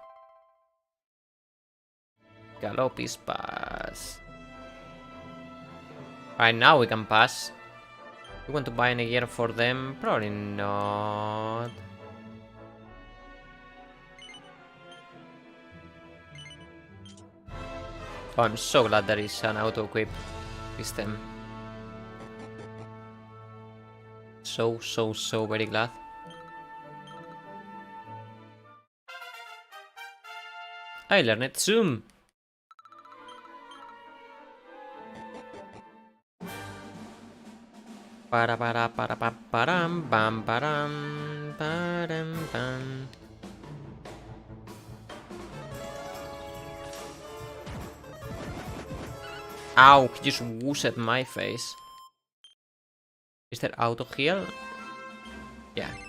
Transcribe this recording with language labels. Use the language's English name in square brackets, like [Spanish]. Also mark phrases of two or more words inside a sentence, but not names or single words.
[English] Galopis pass. Right now we can pass. You want to buy any gear for them? Probably not. Oh, I'm so glad there is an auto-equip system. So very glad. I learned Zoom. Para param bam param bam. Ow, he just woosed my face. Is there auto heal? Yeah.